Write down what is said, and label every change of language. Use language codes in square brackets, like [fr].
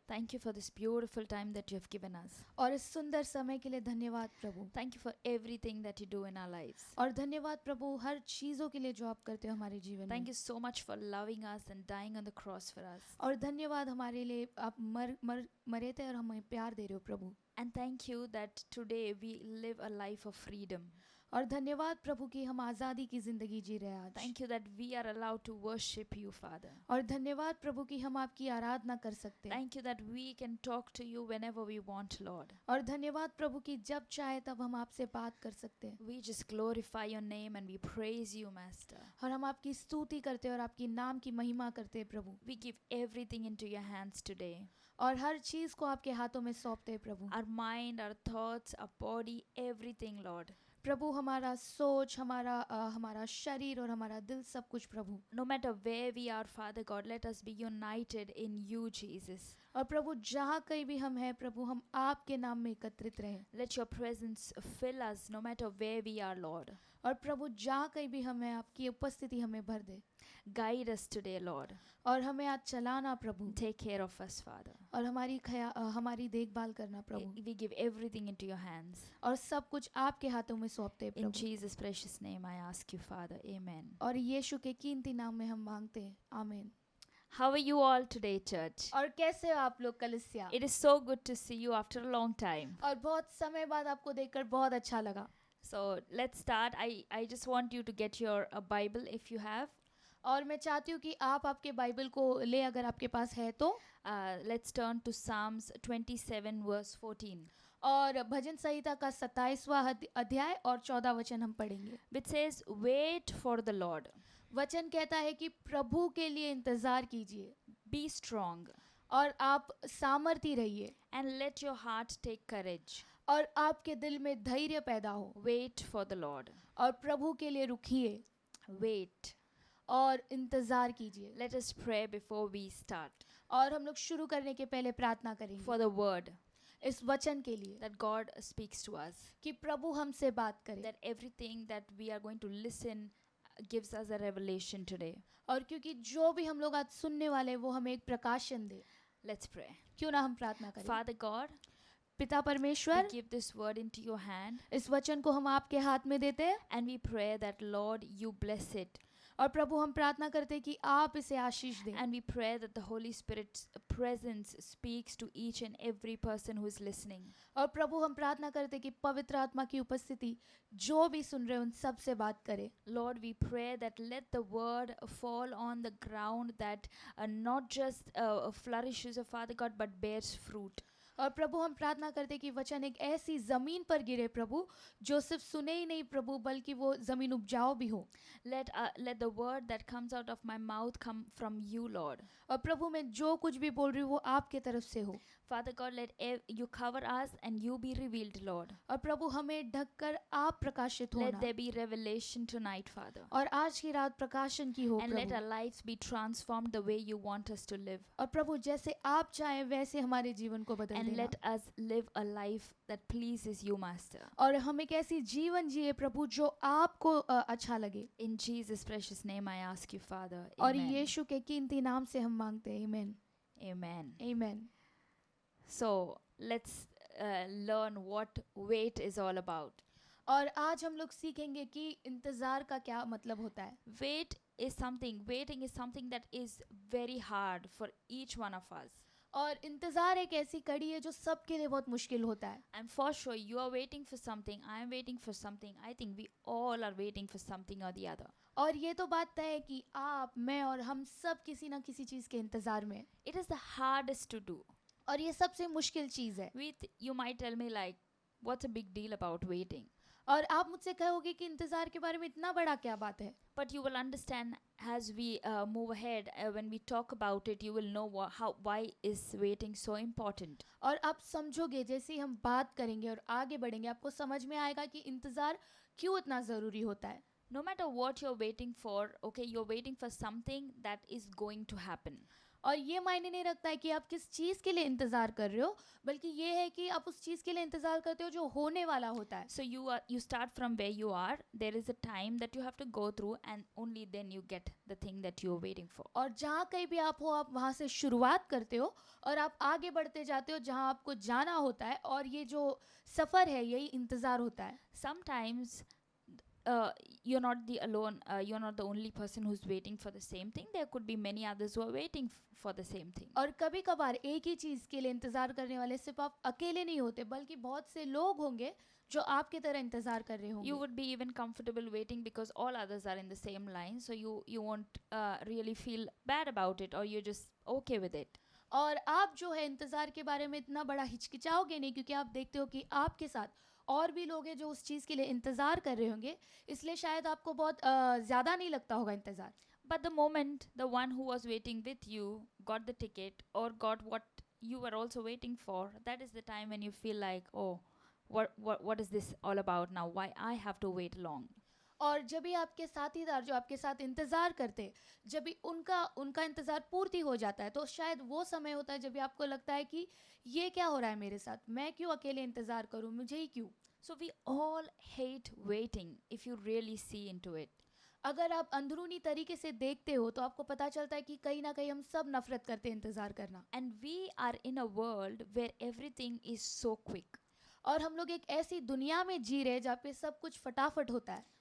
[en] thank you for this beautiful time that you have given us. [hi] और इस सुंदर समय के लिए धन्यवाद प्रभु। [en] Thank you for everything that you do in our lives. [hi] और धन्यवाद प्रभु हर चीज़ों के लिए जो आप करते हो हमारे जीवन [en] Thank [hi] में। [en] you so much for loving us and dying on the cross for us. [hi] और धन्यवाद हमारे लिए आप मरे थे और हमें प्यार दे रहे हो प्रभु। [en] And thank you that today we live a life of freedom. [hi] और धन्यवाद प्रभु कि हम आज़ादी की ज़िंदगी जी रहे हैं आज। [en] Thank you that we are allowed to worship you, Father. [hi] और धन्यवाद प्रभु कि हम आपकी आराधना कर सकते हैं। [en] Thank you that we can talk to you whenever we want, Lord. [hi] और धन्यवाद प्रभु कि जब चाहे तब हम आपसे बात कर सकते हैं। [en] We just glorify your name and we praise you, Master. [hi] और हम आपकी स्तुति करते हैं और आपकी नाम की महिमा करते हैं प्रभु। [en] We give everything into your hands today. [hi] और हर चीज़ को आपके हाथों में सौंपते हैं प्रभु। [en] Our mind, our thoughts, our body, everything, Lord. [hi] प्रभु हमारा सोच, हमारा शरीर और हमारा दिल सब कुछ प्रभु। [en] No matter where we are, Father God, let us be united in you, Jesus. [hi] और प्रभु जहाँ कहीं भी हम हैं प्रभु, हम आपके नाम में एकत्रित रहें। [en] Let your presence fill us no matter where we are, Lord. [hi] और प्रभु जहाँ कहीं भी हम हैं आपकी उपस्थिति हमें भर दे। [en] Guide us today, Lord. [hi] और हमें आज चलाना प्रभु। [en] Take care of us, Father. [hi] और हमारी देखभाल करना प्रभु। [en] We give everything into your hands. [hi] और सब कुछ आपके हाथों में सौंपते हैं [en] In [hi] Prabhu. [en] Jesus' precious name, I ask you, Father. Amen. [hi] और यीशु के कीमती नाम में हम मांगते हैं, आमीन। [en] How are you all today, church? [hi] और कैसे हो आप लोग कलीसिया? [en] It is so good to see you after a long time. [hi] और बहुत समय बाद आपको देखकर बहुत अच्छा लगा। [en] So let's start. I just want you to get your Bible if you have. [hi] और मैं चाहती हूँ कि आप आपके बाइबल को ले, अगर आपके पास है तो। [en] Let's turn to Psalms 27 verse 14. [hi] और भजन संहिता का 27वां अध्याय और 14 वचन हम पढ़ेंगे। [en] Which says, wait for the Lord. [hi] वचन कहता है कि प्रभु के लिए इंतजार कीजिए [en] Be strong [hi] और आप सामर्थी रहिए [en] and let your heart take courage. [hi] और आपके दिल में धैर्य पैदा हो। [en] Wait for the Lord. [hi] और प्रभु के लिए रुकिए [en] Wait. [hi] और इंतजार कीजिए। [en] Let us pray before we start. [hi] और हम लोग शुरू करने के पहले प्रार्थना करेंगे [en] For the word [hi] इस वचन के लिए [en] that God speaks to us. [hi] कि प्रभु हमसे बात करे। [en] That everything that we are going to listen gives us a revelation today. [hi] और क्योंकि जो भी हम लोग आज सुनने वाले हैं वो हमें एक प्रकाशन दे। [en] Let's pray. [hi] क्यों ना हम प्रार्थना करें। [en] Father God, [hi] पिता [en] we [hi] परमेश्वर, [en] give this word into your hand [hi] इस वचन को हम आपके हाथ में देते हैं [en] and we pray that Lord you bless it. [hi] और प्रभु हम प्रार्थना करते हैं कि आप इसे आशीष दें। [en] And we pray that the Holy Spirit's presence speaks to each and every person who is listening. [hi] और प्रभु हम प्रार्थना करते हैं कि पवित्र आत्मा की उपस्थिति जो भी सुन रहे हैं उन सब से बात करे। [en] Lord, we pray that let the word fall on the ground that not just flourishes, Father God, but bears fruit. [hi] और प्रभु हम प्रार्थना करते हैं कि वचन एक ऐसी जमीन पर गिरे प्रभु जो सिर्फ सुने ही नहीं प्रभु बल्कि वो जमीन उपजाऊ भी हो। [en] Let the word that comes out of my mouth come from you, Lord. [hi] और प्रभु मैं जो कुछ भी बोल रही हूँ वो आपके तरफ से हो। [en] Father God, let you cover us and you be revealed, Lord. [hi] और प्रभु हमें ढककर आप प्रकाशित [en] Let [hi] होना। [en] there be revelation tonight, Father. [hi] और आज की रात प्रकाशन की हो [en] And let our [hi] Prabhu. [en] lives be transformed the way you want us to live. [hi] और प्रभु जैसे आप चाहें वैसे हमारे जीवन को बदल [en] And [hi] देना। [en] let us live a life that pleases you, Master. [hi] और हम एक ऐसी जीवन जिए प्रभु जो आपको अच्छा लगे। [en] In Jesus' precious name I ask you, Father. [hi] और [en] Amen. [hi] यीशु के कीमती नाम से हम मांगते हैं। आमीन। [en] Amen. [hi] आमीन। [en] So let's learn what wait is all about. [hi] और आज हम लोग सीखेंगे कि इंतजार का क्या मतलब होता है। [en] Waiting is something that is very hard for each one of us. [hi] और इंतजार एक ऐसी कड़ी है जो सबके लिए बहुत मुश्किल होता है। [en] And for sure, you are waiting for something, I am waiting for something. I think we all are waiting for something or the other. [hi] और ये तो बात तय है कि आप, मैं और हम सब किसी ना किसी चीज़ के इंतजार में हैं। [en] It is the hardest to do. [hi] और ये सबसे मुश्किल चीज़ है। [en] You might tell me like, what's a big deal about waiting? [hi] और आप मुझसे कहोगे कि इंतज़ार के बारे में इतना बड़ा क्या बात है, [en] But you will understand as we move ahead, when we talk about it, you will know why is waiting so important. [hi] और आप समझोगे जैसे ही हम बात करेंगे और आगे बढ़ेंगे, आपको समझ में आएगा कि इंतज़ार क्यों इतना ज़रूरी होता है. [en] No matter what you're waiting for, okay, you're waiting for something that is going to happen. [hi] और ये मायने नहीं रखता है कि आप किस चीज़ के लिए इंतज़ार कर रहे हो, बल्कि ये है कि आप उस चीज़ के लिए इंतज़ार करते हो जो होने वाला होता है. [en] So you start from where you are. There is a time that you have to go through, and only then you get the thing that you're waiting for. [hi] और जहाँ कहीं भी आप हो, आप वहाँ से शुरुआत करते हो और आप आगे बढ़ते जाते हो जहाँ आपको जाना होता है, और ये जो सफ़र है यही इंतज़ार होता है. [en] Sometimes you're not the alone. You're not the only person who's waiting for the same thing. There could be many others who are waiting for the same thing. [hi] और कभी कभार एक ही चीज़ के लिए इंतज़ार करने वाले सिर्फ आप अकेले नहीं होते, बल्कि बहुत से लोग होंगे जो आपकी तरह इंतज़ार कर रहे होंगे. [en] You would be even comfortable waiting because all others are in the same line, so you won't really feel bad about it, or you're just okay with it. [hi] और आप जो है इंतज़ार के बारे में इतना बड़ा हिचकिचाओगे नहीं, क्योंकि आप देखते हो कि आपके साथ और भी लोग हैं जो उस चीज़ के लिए इंतज़ार कर रहे होंगे, इसलिए शायद आपको बहुत ज़्यादा नहीं लगता होगा इंतज़ार. [en] But the moment the one who was waiting with you got the ticket or got what you were also waiting for, that is the time when you feel like, oh, what is this all about now? Why I have to wait long? [hi] और जब भी आपके साथीदार जो आपके साथ इंतज़ार करते, जब भी उनका इंतज़ार पूर्ति हो जाता है, तो शायद वो समय होता है जब भी आपको लगता है कि ये क्या हो रहा है मेरे साथ, मैं क्यों अकेले इंतज़ार करूँ, मुझे ही क्यों. [en] So we all hate waiting if you really see into it. [hi] अगर आप अंदरूनी तरीके से देखते हो तो आपको पता चलता है कि कहीं ना कहीं हम सब नफरत करते हैं इंतज़ार करना. [en] And we are in a world where everything is so quick. [hi] और हम लोग एक ऐसी दुनिया में जी रहे हैं जहाँ पे सब कुछ फटाफट होता है.